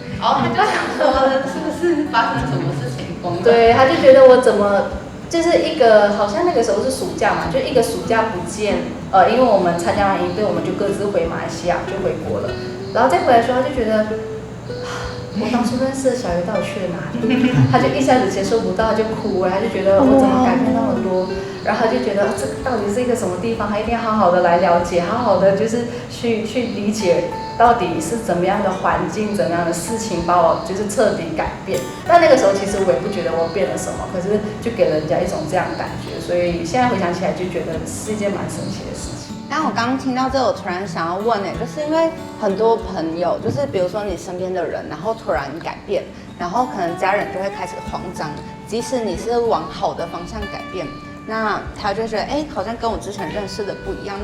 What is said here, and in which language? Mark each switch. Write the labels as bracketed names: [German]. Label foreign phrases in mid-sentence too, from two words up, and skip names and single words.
[Chinese] 他就想說，是不是發生什麼事情？對，他就覺得我怎麼。就是一個好像那個時候是暑假嘛，就一個暑假不見，因為我們參加完營隊，我們就各自回馬來西亞就回國了，然後再回來的時候，他就覺得，我當初認識的小魚到底去了哪裡？他就一下子接受不到，就哭了，他就覺得我怎麼改變那麼多，然後他就覺得這個到底是一個什麼地方，他一定要好好的來了解，好好的就是去理解。到底是怎麼樣的環境，怎麼樣的事情把我就是徹底改變？但那個時候其實我也不覺得我變了什麼，可是就給人家一種這樣的感覺，所以現在回想起來就覺得是一件蠻神奇的事情。但我剛剛聽到這個，我突然想要問就是因為很多朋友，就是比如說你身邊的人，然後突然改變，然後可能家人就會開始慌張，即使你是往好的方向改变， 那他就覺得，好像跟我之前認識的不一樣。